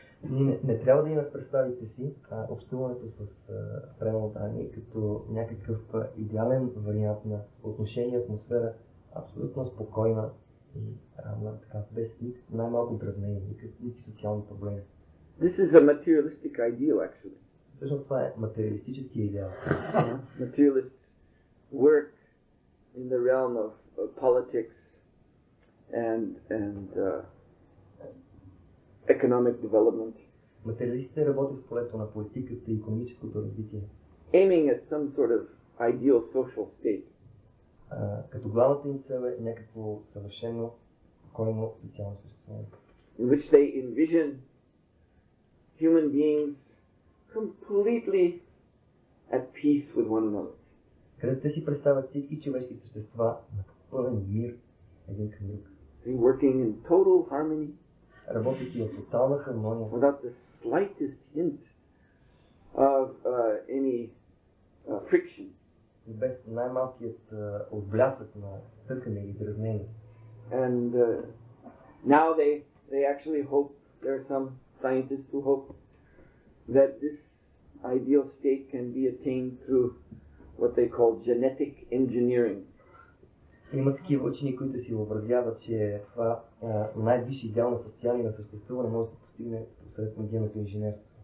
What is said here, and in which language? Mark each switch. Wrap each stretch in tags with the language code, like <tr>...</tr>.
<bg>Ние не трябва да имаме представите си общуването с преданни като някакъв идеален вариант на отношение, атмосфера, абсолютно спокойна и равна, така, без най-малко дразнение, никакви социални проблеми.</bg> <en>This is a materialistic ideal, actually.</en> <bg>Всъщност това е материалистически идеал.</bg> <en>Materialists work in the realm of politics and economic development.</en> <bg>Материалистите работят в полето на политиката и икономическото развитие.</bg> <en>Aiming at some sort of ideal social state.</en> <bg>Като главната им цел е някакво съвършено спокойно социално съществуване.</bg> <en>In which they envision human beings completely at peace with one another.</en> <bg>Където те си представят всички човешки същества на пълен мир един към друг.</bg> <en>Working in total harmony.</en> <bg>Работейки в тотална хармония.</bg> <en>Without the slightest hint of any friction.</en> <bg>Без най-малкият отблясък на търкане или дразнение.</bg> <en>And now they actually hope, there are some scientists who hope that this ideal state can be attained through what they call genetic engineering.</en> <bg>Има такива учени, които си въобразяват, че това най-висше идеално състояние на съществуване може да се постигне посредством генното инженерство.</bg>